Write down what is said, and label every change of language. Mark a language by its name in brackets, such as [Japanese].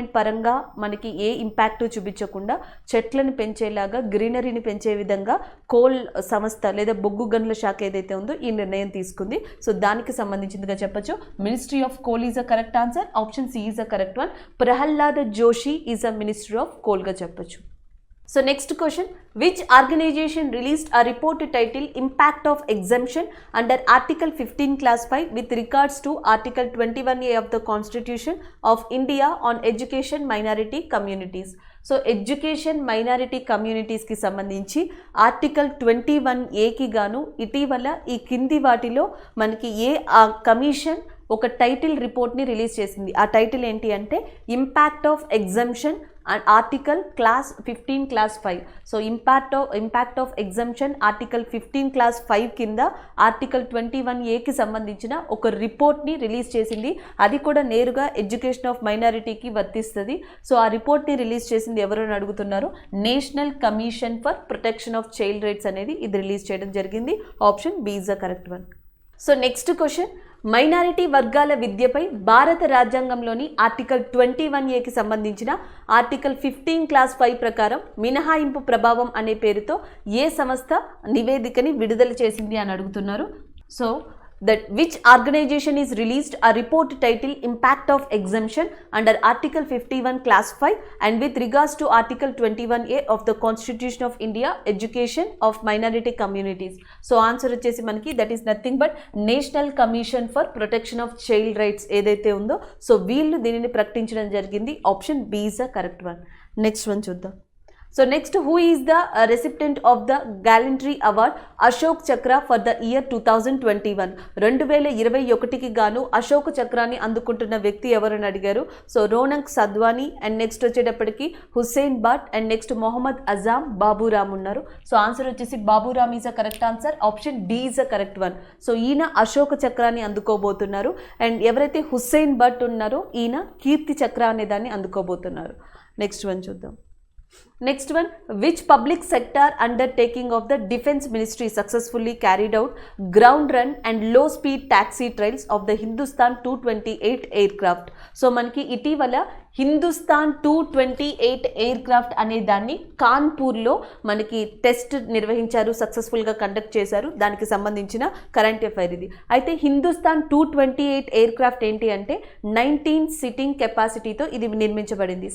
[Telugu] Environment పరంగా మనకి ఏ impact చూపించకుండా చెట్లను పెంచేలాగా గ్రీనరీని పెంచే విధంగా కోల్ సంస్థ లేదా బొగ్గు గనుల శాఖ ఏదైతే ఉందో ఈ నిర్ణయం తీసుకుంది. సో దానికి సంబంధించిందిగా చెప్పొచ్చు. [English] Ministry of coal is a correct answer. Option C is a correct one. Prahlad Joshi is a minister of కోల్గా చెప్పొచ్చు. So next question, which organization released a report titled Impact of Exemption under Article 15 Class 5 with regards to Article 21A of the Constitution of India on Education Minority Communities? [Telugu] So education minority కమ్యూనిటీస్కి సంబంధించి article 21A గాను ఇటీవల ఈ కింది వాటిలో మనకి commission ఒక title రిపోర్ట్ని release చేసింది. ఆ టైటిల్ ఏంటి అంటే [English] Impact of exemption and article class 15 class 5. [Telugu] So impact of exemption article 15 class 5 కింద ఆర్టికల్ 21A సంబంధించిన ఒక రిపోర్ట్ని రిలీజ్ చేసింది. అది కూడా నేరుగా ఎడ్యుకేషన్ ఆఫ్ మైనారిటీకి వర్తిస్తుంది. సో ఆ రిపోర్ట్ని రిలీజ్ చేసింది ఎవరు అని అడుగుతున్నారు. National commission for protection of child rights అనేది ఇది రిలీజ్ చేయడం జరిగింది. [English] Option B is the correct one. [Telugu] So next question, minority వర్గాల విద్యపై భారత రాజ్యాంగంలోని ఆర్టికల్ 21A సంబంధించిన ఆర్టికల్ 15 క్లాస్ 5 ప్రకారం మినహాయింపు ప్రభావం అనే పేరుతో ఏ సంస్థ నివేదికని విడుదల చేసింది అని అడుగుతున్నారు. [English] So that which organization is released a report titled Impact of Exemption under Article 51 Class 5 and with regards to Article 21A of the Constitution of India Education of Minority Communities. So answer [Telugu] వచ్చేసి మనకి [English] that is nothing but [Telugu] National Commission for Protection of Child Rights ఏదైతే ఉందో so వీళ్ళు దీనిని ప్రకటించడం జరిగింది. [English] Option B is the correct one. Next one చూద్దాం. So next, who is the recipient of the Gallantry Award Ashok Chakra for the year 2021? [Telugu] 2021కి గాను అశోక్ చక్రాన్ని అందుకుంటున్న వ్యక్తి ఎవరని అడిగారు. సో రోనక్ సద్వానీ అండ్ నెక్స్ట్ వచ్చేటప్పటికి Hussain bat and next Mohammed Azam Baburam ఉన్నారు. [English] So answer వచ్చేసి Baburam is a correct answer. Option D is a correct one. [Telugu] So ఈయన అశోక చక్రాన్ని అందుకోబోతున్నారు. అండ్ ఎవరైతే హుస్సేన్ బట్ ఉన్నారో ఈయన కీర్తి చక్ర అనే దాన్ని అందుకోబోతున్నారు. నెక్స్ట్ వన్ చూద్దాం. [English] Next one, which public sector undertaking of the Defence Ministry successfully carried out ground run and low speed taxi trials of the Hindustan 228 aircraft? [Telugu] So మనకి ఇటీవల హిందుస్థాన్ 228 ఎయిర్క్రాఫ్ట్ అనే దాన్ని కాన్పూర్లో మనకి టెస్ట్ నిర్వహించారు, సక్సెస్ఫుల్గా కండక్ట్ చేశారు. దానికి సంబంధించిన కరెంట్ అఫైర్ ఇది. అయితే హిందుస్థాన్ 228 ఎయిర్క్రాఫ్ట్ ఏంటి అంటే 19 సిట్టింగ్ కెపాసిటీతో ఇది నిర్మించబడింది.